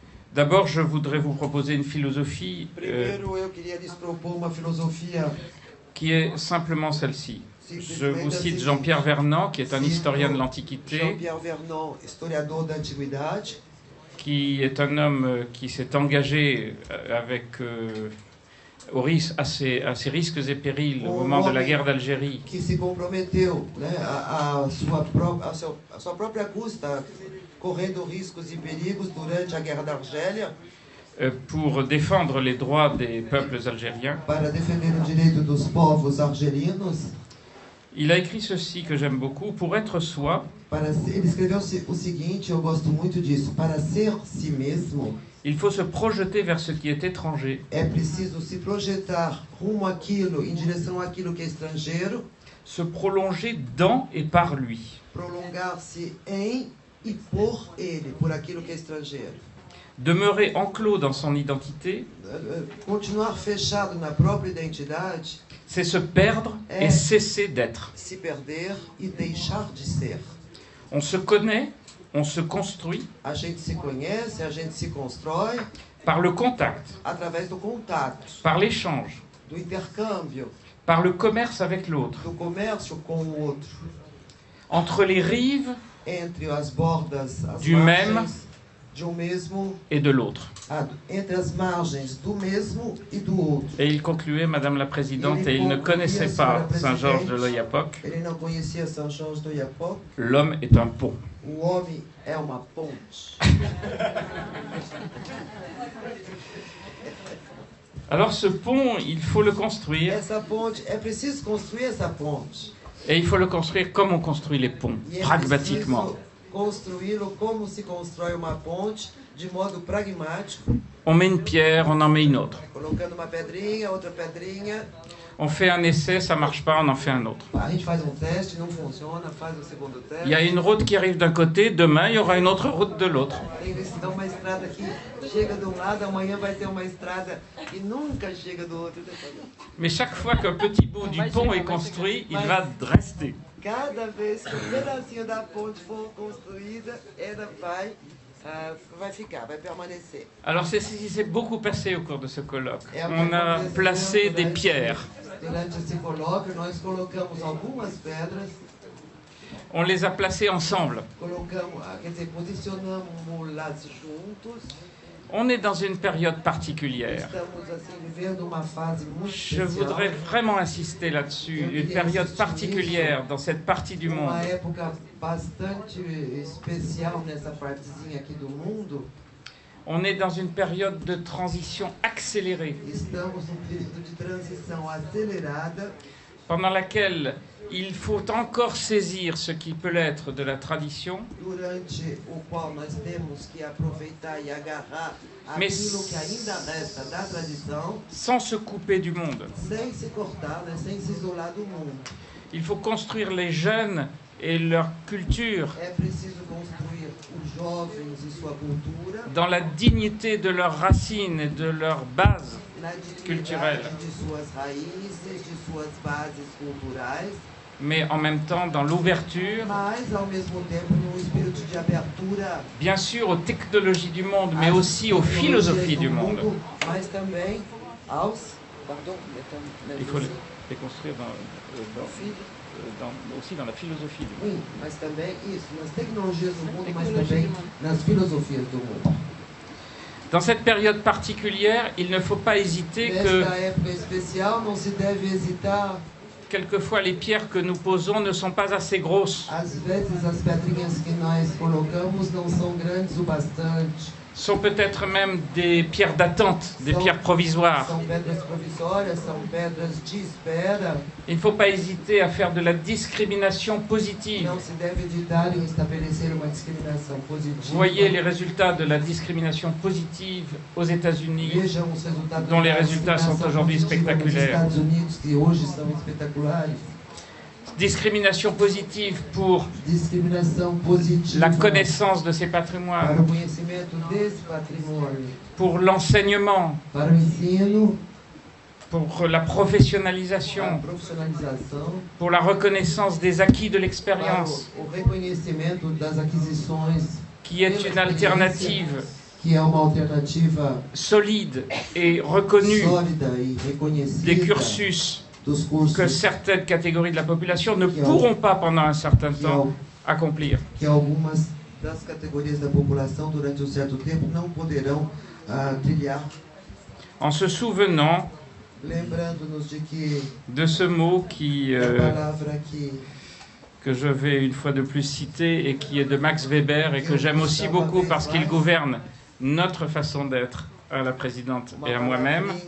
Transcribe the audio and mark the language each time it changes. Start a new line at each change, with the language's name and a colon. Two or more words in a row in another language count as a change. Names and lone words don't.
French: D'abord, je voudrais vous proposer une philosophie
Portuguese: Primeiro, eu queria lhes propor uma filosofia
French: qui est simplement celle-ci. Je
Portuguese: simplesmente
French: vous
Portuguese: a
French: cite
Portuguese: seguinte.
French: Jean-Pierre Vernant, qui est un
Portuguese: Cito
French: historien de l'Antiquité,
Portuguese: Jean-Pierre Vernant, historiador da antiguidade,
French: qui est un homme qui s'est engagé avec, à ses risques et périls au moment de la guerre d'Algérie,
Portuguese: que se comprometeu, né, a sua própria custa, correndo riscos e perigos durante a guerra da Argélia,
French: pour défendre les droits des peuples algériens.
Portuguese: para defender o direito dos povos argelinos.
French: Il a écrit ceci que j'aime beaucoup: pour être soi,
Portuguese: Ele escreveu o seguinte, eu gosto muito disso: para ser si mesmo,
French: il faut se projeter vers ce qui est étranger,
Portuguese: é preciso se projetar rumo àquilo, em direção àquilo que é estrangeiro,
French: se prolonger dans et par lui.
Portuguese: prolongar-se em e por ele, por aquilo que é estrangeiro.
French: Demeurer enclos dans son identité,
Portuguese: Continuar fechado na própria identidade
French: c'est se perdre et cesser d'être.
Portuguese: se perder e deixar de ser.
French: On se connaît, on se construit
Portuguese: A gente se conhece, a gente se constrói
French: par le contact,
Portuguese: através do contato,
French: par l'échange,
Portuguese: do intercâmbio,
French: par le commerce avec l'autre,
Portuguese: do comércio com o outro,
French: entre les rives
Portuguese: entre as bordas, as
French: du
Portuguese: margens
French: même
Portuguese: de um mesmo,
French: et de l'autre.
Portuguese: entre as margens do mesmo e do outro.
French: Et il concluait, Madame la Présidente, et il ne connaissait pas Saint-Georges de l'Oyapock,
Portuguese: Ele não conhecia São Jorge do Oiapoque.
French: l'homme est un pont.
Portuguese: O homem é uma ponte.
French: Alors ce pont, il faut le construire,
Portuguese: Essa ponte, é preciso construir essa ponte.
French: et il faut le construire comme on construit les ponts,
Portuguese: E é
French: pragmatiquement.
Portuguese: preciso construí-lo como se constrói uma ponte, de modo pragmático,
French: On met une pierre, on en met une autre.
Portuguese: colocando uma pedrinha, outra pedrinha.
French: On fait un essai, ça marche pas, on en fait un autre.
Portuguese: A gente faz teste, não funciona, faz o segundo teste.
French: Il y a une route qui arrive d'un côté, demain il y aura une autre route de l'autre.
Portuguese: Tem uma estrada que chega de um lado, amanhã vai ter uma estrada que nunca chega do outro.
French: Mais chaque fois qu'un petit bout du pont est construit, il va rester.
Portuguese: Cada vez que pedacinho da ponte for construída, ela vai ficar, vai permanecer.
French: Alors c'est ce qui s'est beaucoup passé au cours de ce colloque. On a placé des pierres.
Portuguese: Durante esse colóquio, nós colocamos algumas pedras,
French: On les a placées ensemble.
Portuguese: posicionamos-las juntos.
French: On est dans une période particulière.
Portuguese: Estamos assim vivendo uma fase muito
French: Je
Portuguese: especial.
French: voudrais vraiment insister là-dessus. Une période particulière dans cette partie du monde.
Portuguese: Uma época bastante especial nessa partezinha aqui do mundo.
French: On est dans une période de transition accélérée,
Portuguese: Estamos num período de transição acelerada,
French: pendant laquelle il faut encore saisir ce qui peut l'être de la tradition,
Portuguese: durante o qual nós temos que aproveitar e agarrar Mas- aquilo que ainda resta da tradição,
French: sans se couper du monde.
Portuguese: sem se cortar, né, sem se isolar do mundo.
French: Il faut construire les jeunes et leur culture
Portuguese: É preciso construir os jovens e sua cultura
French: dans la dignité de leurs racines et de leurs bases,
Portuguese: na
French: culturelle.
Portuguese: dignidade de suas raízes, de suas bases culturais,
French: mais en même temps dans l'ouverture,
Portuguese: mas ao mesmo tempo num espírito de abertura
French: bien sûr aux technologies du monde, mais
Portuguese: às
French: aussi aux philosophies du
Portuguese: tecnologias
French: monde.
Portuguese: mas também aos
French: Il faut les construire aussi dans la philosophie du monde.
Portuguese: Sim, mas também isso, nas tecnologias do mundo, mas também nas filosofias do mundo.
French: Dans cette période particulière, il ne faut pas hésiter que
Portuguese: Nesta época especial, não se deve hesitar.
French: quelquefois les pierres que nous posons ne sont pas assez grosses,
Portuguese: Às vezes as pedrinhas que nós colocamos não são grandes o bastante.
French: sont peut-être même des pierres d'attente, des pierres provisoires.
Portuguese: São pedras provisórias, são pedras de espera.
French: Il ne faut pas hésiter à faire de la discrimination positive.
Portuguese: Não se deve hesitar em estabelecer uma discriminação positiva.
French: Voyez les résultats de la discrimination positive aux États-Unis,
Portuguese: Vejam os resultados
French: dont les
Portuguese: da
French: résultats sont
Portuguese: discriminação
French: aujourd'hui
Portuguese: positiva nos
French: spectaculaires.
Portuguese: Estados Unidos, que hoje são espetaculares.
French: Discrimination positive pour
Portuguese: Discriminação positiva
French: la connaissance de ces
Portuguese: para
French: patrimoines,
Portuguese: o conhecimento desse patrimônio,
French: pour l'enseignement,
Portuguese: para o ensino,
French: pour la
Portuguese: para a
French: professionnalisation,
Portuguese: profissionalização,
French: pour la reconnaissance des acquis de
Portuguese: para
French: l'expérience,
Portuguese: o reconhecimento das aquisições,
French: qui est une alternative
Portuguese: que é uma alternativa
French: solide et reconnue
Portuguese: sólida e reconhecida
French: des cursus
Portuguese: dos cursos
French: que certaines catégories de la population ne pourront pas pendant un certain temps accomplir.
Portuguese: que algumas das categorias da população durante um certo tempo não poderão trilhar.
French: En se souvenant
Portuguese: Lembrando-nos
French: de ce mot
Portuguese: palavra
French: que je vais une fois de plus citer et qui est de Max Weber et que j'aime aussi beaucoup parce qu'il gouverne notre façon d'être à la présidente et à moi-même.